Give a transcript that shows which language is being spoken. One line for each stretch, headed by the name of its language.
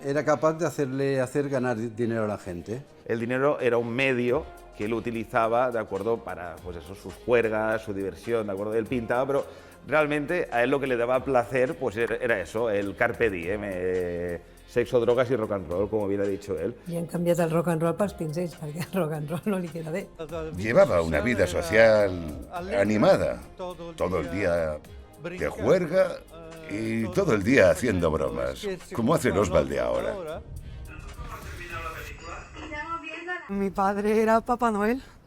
Spanish: Era capaz de hacer ganar dinero a la gente. El dinero era un medio que él utilizaba, ¿de acuerdo?, para, pues eso, sus juergas, su diversión, ¿de acuerdo? Él pintaba, pero realmente a él lo que le daba placer, pues era eso, el carpe diem, sexo, drogas y rock and roll, como bien ha dicho él.
Catalan: I han canviat el rock and roll pels pinzells, perquè el rock and roll no li queda bé.
Spanish: Llevaba una vida social animada, todo el día de juerga y todo el día haciendo bromas, como hace Oswald de ahora. Mi padre era Papá Noel.